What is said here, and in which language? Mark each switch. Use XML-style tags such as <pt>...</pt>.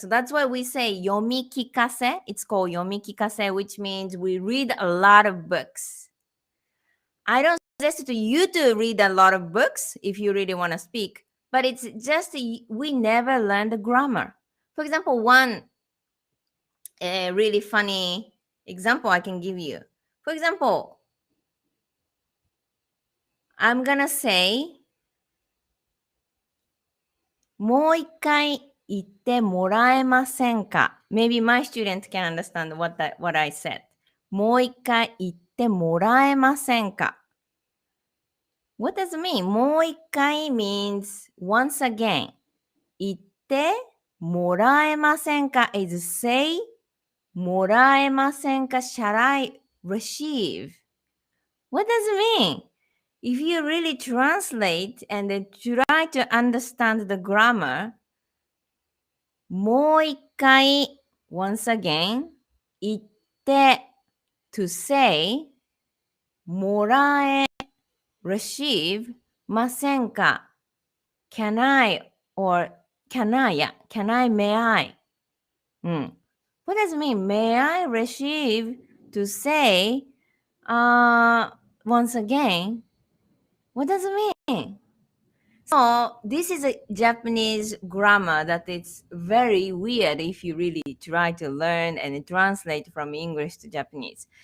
<en>So that's why we say yomi kikase. It's called yomi kikase, which means we read a lot of books. I don't suggest to you to read a lot of books if you really want to speak, but it's just we never learn the grammar. For example, one really funny example I can give you. For example, I'm gonna say</en> <ja>もう一回言ってもらえませんか？</ja> <en>Maybe my student can understand what I said.</en> <ja>もう一回言ってもらえませんか？</ja> <en>What does it mean? もう一回 means once again.</en> <ja>言ってもらえませんか</ja> <en>is say もらえませんか shall I receive? What does it mean? If you really translate and then try to understand the grammar, もう一回 once again 言って to say もらえ receive ませんか can I or can I can I may I what does it mean may I receive to say once again what does it mean So this is a Japanese grammar that it's very weird if you really try to learn and translate from English to Japanese.</en>